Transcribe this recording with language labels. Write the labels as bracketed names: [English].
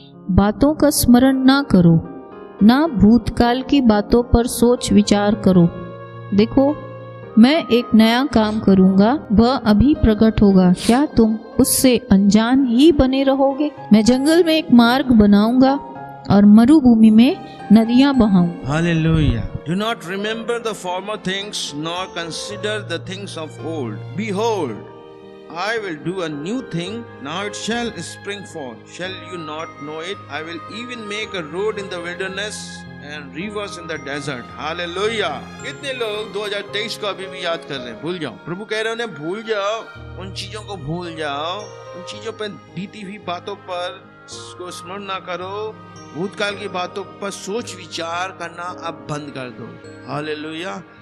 [Hindi] बातों का स्मरण ना करो, ना भूतकाल की बातों पर सोच विचार करो। देखो मैं एक नया काम करूंगा, वह अभी प्रकट होगा, क्या तुम उससे अनजान ही बने रहोगे? मैं जंगल में एक मार्ग बनाऊंगा और मरुभूमि में नदियां बहाऊंगा। Hallelujah. [English] Do not remember the former things, nor consider the things of old. Behold, I will do a new thing, now it shall spring forth. Shall you not know it? I will even make a road in the wilderness and rivers in the desert. Hallelujah. [Hindi] कितने लोग 2023 को अभी भी याद कर रहे हैं? भूल जाओ। प्रभु कह रहे हैं उन्हें भूल जाओ, उन चीजों को भूल जाओ, उन चीजों पर बीती हुई बातों पर को स्मरण ना करो, भूतकाल की बातों पर सोच विचार करना अब बंद कर दो। हालेलुया।